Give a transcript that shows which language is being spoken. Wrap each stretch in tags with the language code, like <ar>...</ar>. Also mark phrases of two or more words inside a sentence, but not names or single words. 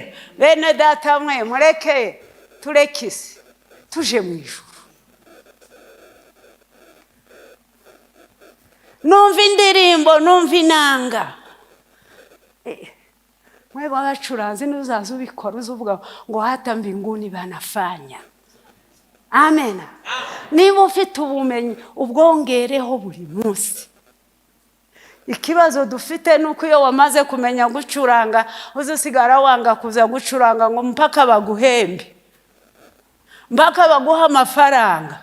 <rw>Bene data mwe mureke tureke isi tuje mu ijuru. Numva indirimbo, numva inanga. Mwe babacuranzi nuzaza ubikora uzuvuga ngo</rw> <sw>hata mbinguni banafanya.</sw> <rw>Amen. Niba ufite ubumenyi ubwongereho buri munsi. Ikibazo dufite nuko iyo wamaze kumenya gucuranga uzusigara wanga kuza gucuranga ngo mpaka baguhembe, mpaka baguha amafaranga.</rw>